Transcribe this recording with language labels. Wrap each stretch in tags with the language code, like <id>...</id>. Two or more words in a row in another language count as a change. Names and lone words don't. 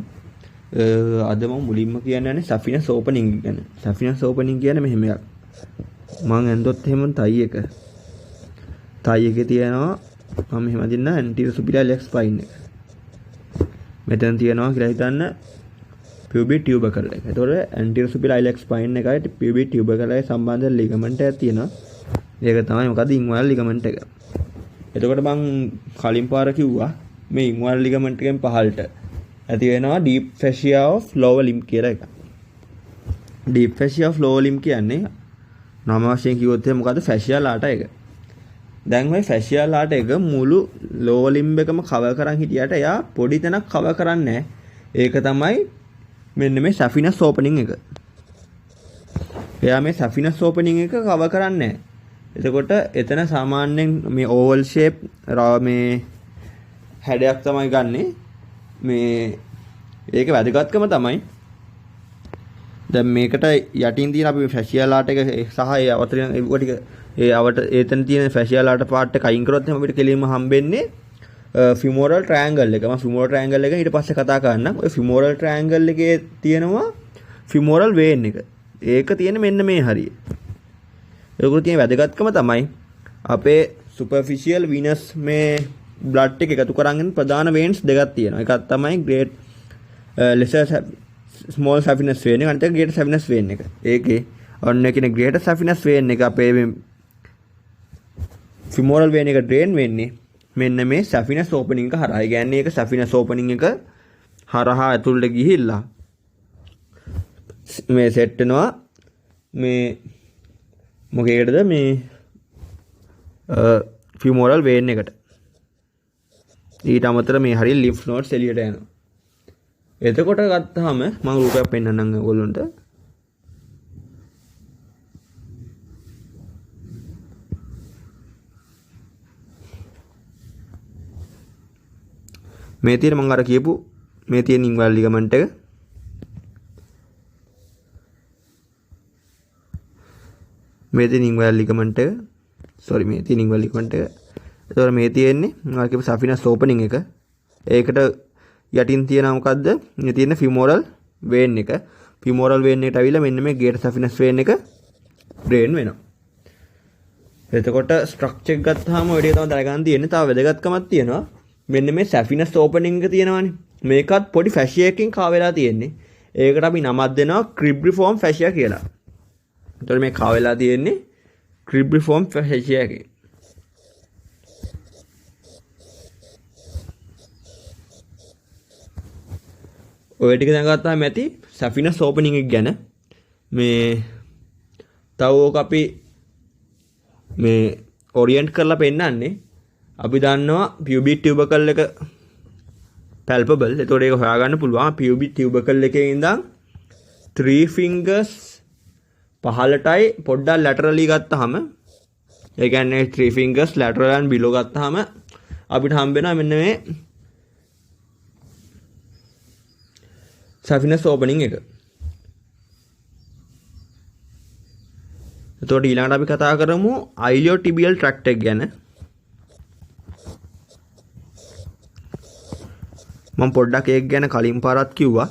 <si>අද මම මුලින්ම කියන්නේ</si> <en>saphenous opening</en> <si>ගැන.</si> <en>saphenous opening</en> <si>කියන්නේ මෙහෙම එකක්. මම ඇන්දොත් එහෙම තයි එක. තයි එකේ තියෙනවා මම මෙහෙම අදින්න</si> <en>anterior superior leg spine</en> <si>එක. මෙතන තියෙනවා කියලා හිතන්න</si> <en>pubic tubercle</en> <si>එක. ඒතකොට</si> <en>anterior superior leg spine</en> <si>එකයි</si> <en>pubic tubercle</en> <si>එකයි සම්බන්ධ</si> <en>ලිගමන්ට් එකක්</en> <si>තියෙනවා. ඒක තමයි මොකද</si> <en>inguinal ligament</en> <si>එක. එතකොට මම කලින් පාර කිව්වා මේ</si> <en>inguinal ligament</en> <si>එකෙන් පහළට ඇති වෙනවා</si> <en>deep fascia of lower limb</en> <si>කියලා එක.</si> <en>deep fascia of lower limb</en> <si>කියන්නේ නම වශයෙන් කිව්වොත් එහෙනම් මොකද්ද</si> <en>fascia lata</en> <si>එක. දැන් මේ</si> <en>fascia lata</en> <si>එක මුළු</si> <en>lower limb</en> <si>එකම cover කරන් හිටියට එයා පොඩි තැනක් cover කරන්නේ නැහැ. ඒක තමයි මෙන්න මේ</si> <en>saphenous opening</en> <si>එක. එයා මේ</si> <en>saphenous opening</en> <si>එක cover කරන්නේ නැහැ. එතකොට එතන සාමාන්‍යයෙන් මේ</si> <en>oval shape</en> <si>මේ හැඩයක් තමයි ගන්නෙ. මේ ඒක වැදගත්කම තමයි දැන් මේකට යටින් තියෙන අපි</si> <en>fascia lata</en> <si>එක සහ ඒ අවතරින් ඒ ටික ඒ අවට එතන තියෙන</si> <en>fascia lata part</en> <si>එක අයින් කරොත් එහෙනම් අපිට කෙලින්ම හම්බෙන්නේ</si> <en>femoral triangle</en> <si>එක. මම</si> <en>femoral triangle</en> <si>එක ඊට පස්සේ කතා කරන්නම්. ඔය</si> <en>femoral triangle</en> <si>එකේ තියෙනවා</si> <en>femoral vein</en> <si>එක. ඒක තියෙන්නේ මෙන්න මේ හරිය. ඒකට තියෙන වැදගත්කම තමයි අපේ</si> <en>superficial venous</en> <si>මේ blood එක එකතු කරගෙන ප්‍රධාන veins දෙකක් තියෙනවා. එකක් තමයි</si> <en>great lesser small saphenous vein</en> <si>එක, අනිත් එක</si> <en>greater saphenous vein</en> <si>එක. ඒකේ ඔන්න කියන</si> <en>greater saphenous vein</en> <si>එක අපේ</si> <en>femoral vein</en> <si>එක drain වෙන්නේ මෙන්න මේ</si> <en>saphenous opening</en> <si>එක හරහා. ඒ කියන්නේ ඒක</si> <en>saphenous opening</en> <si>එක හරහා ඇතුළට ගිහිල්ලා මේ සෙට් වෙනවා මේ මොකේකටද මේ</si> <en>femoral vein</en> <si>එකට. ඊට අමතර මේ හරිය</si> <en>lymph nodes</en> <si>එළියට යනවා. එතකොට ගත්තාම මම රූපයක් පෙන්නන්නම් ඔයගොල්ලන්ට. මේ තියෙන මම අර කියපු මේ තියෙන</si> <en>inguinal ligament</en> <si>එක. මේ තියෙන</si> <en>inguinal ligament</en> <si>එක. sorry මේ තියෙන</si> <en>inguinal ligament</en> <si>එක. ඒතකොට මේ තියෙන්නේ මම කියපු</si> <en>saphenous opening</en> <si>එක. ඒකට යටින් තියෙනවා මොකද්ද? මේ තියෙන</si> <en>femoral vein</en> <si>එක.</si> <en>femoral vein</en> <si>එකට අවිලා මෙන්න මේ</si> <en>greater saphenous vein</en> <si>එක drain වෙනවා. එතකොට structure එක ගත්තාම ඔය ටික තමයි දැනගන්න තියෙන්නේ. තව වැදගත්කමක් තියෙනවා. මෙන්න මේ</si> <en>saphenous opening</en> <si>එක තියෙනවානේ. මේකත් පොඩි fascia එකකින් කා වෙලා තියෙන්නේ. ඒකට අපි නමක් දෙනවා</si> <en>cribriform fascia</en> <si>කියලා. එතකොට මේ කා වෙලා තියෙන්නේ</si> <en>cribriform fascia</en> <si>එකකින්. ඔය ටික දැනගත්තාම ඇති</si> <en>saphenous opening</en> <si>එක ගැන. මේ තව ඕක අපි මේ orient කරලා පෙන්නන්නේ. අපි දන්නවා</si> <en>pubic tubercle</en> <si>එක palpable. ඒතකොට ඒක හොයාගන්න පුළුවන්.</si> <en>pubic tubercle</en> <si>එකේ ඉඳන් 3 fingers පහළටයි පොඩ්ඩක් laterally ගත්තාම ඒ කියන්නේ 3</si> <en>fingers lateral and below</en> <si>ගත්තාම අපිට හම්බ වෙනවා මෙන්න මේ</si> <en>saphenous opening</en> <si>එක. එතකොට ඊළඟට අපි කතා කරමු</si> <en>iliotibial tract</en> <si>එක ගැන. මම පොඩ්ඩක් ඒක ගැන කලින් පාරත් කිව්වා.</si>